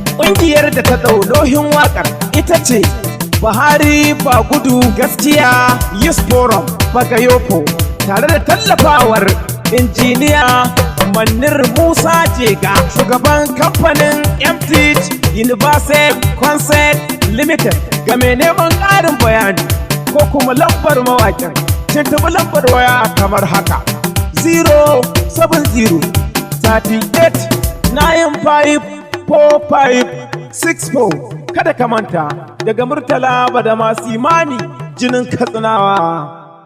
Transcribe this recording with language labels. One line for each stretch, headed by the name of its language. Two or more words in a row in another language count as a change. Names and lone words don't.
Hausa: Ƙungiyar da ta ɗau nauyin wakar ita ce Buhari Ba Gudu Gaskiya Youth Forum Bagayoko, tare da tallafawar injiniya Manir Musa Jega, shugaban kamfanin M T Universal Concept Limited. Ga mai neman ƙarin bayani ko kuma lambar mawaƙin, tuntuɓi lambar waya kamar haka:
English: zero seven zero thirty-eight nine five four five six four.
Hausa: Kada ka manta, daga Murtala Badamasi Mani, jinin Katsinawa.